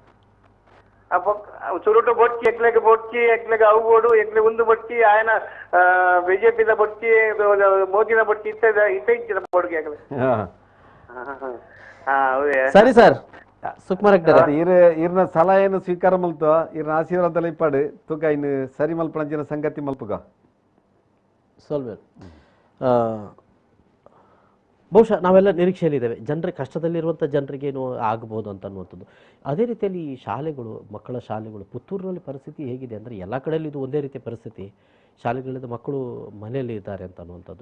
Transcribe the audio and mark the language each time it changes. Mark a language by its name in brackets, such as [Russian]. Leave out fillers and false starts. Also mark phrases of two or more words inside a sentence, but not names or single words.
[Tulu] ಚುರುಟು ಬೊಚ್ಚಿ ಎಕ್ಲೆಗೆ ಅವು ಬೋಡು ಎಕ್ಲೆ ಒಂದು ಬೊಚ್ಚಿ ಆಯನ ಬಿಜೆಪಿದ ಬೊಚ್ಚಿ ಮೋದಿನ ಬೊಚ್ಚಿ ಇಚ್ಚಿನ ಬೋಡ್ಗೆ ಸರಿ ಸರ್ ಸುಕುಮಾರ್ ಇರ್ನ ಸಲಹೆಯನ್ನು ಸ್ವೀಕಾರ ಮಲ್ತು ಇರ್ನ ಆಶೀರ್ವಾದ ಇಪ್ಪಾಡು ತುಕ ಇನ್ನು ಸರಿ ಮಲ್ಪಣಂಚಿನ ಸಂಗತಿ ಮಲ್ಪುಗ [Kannada] ಸೊಲ್ವೆ ಬಹುಶಃ ನಾವೆಲ್ಲ ನಿರೀಕ್ಷೆಯಲ್ಲಿದ್ದೇವೆ ಜನರಿಗೆ ಕಷ್ಟದಲ್ಲಿರುವಂಥ ಜನರಿಗೆ ಏನೋ ಆಗಬಹುದು ಅಂತ ಅನ್ನುವಂಥದ್ದು. ಅದೇ ರೀತಿಯಲ್ಲಿ ಈ ಶಾಲೆಗಳು, ಮಕ್ಕಳ ಶಾಲೆಗಳು, ಪುತ್ತೂರಿನಲ್ಲಿ ಪರಿಸ್ಥಿತಿ ಹೇಗಿದೆ ಅಂದರೆ ಎಲ್ಲ ಕಡೆಯಲ್ಲಿ ಇದು ಒಂದೇ ರೀತಿಯ ಪರಿಸ್ಥಿತಿ. ಶಾಲೆಗಳಿಂದ ಮಕ್ಕಳು ಮನೆಯಲ್ಲೇ ಇದ್ದಾರೆ ಅಂತ ಅನ್ನುವಂಥದ್ದು.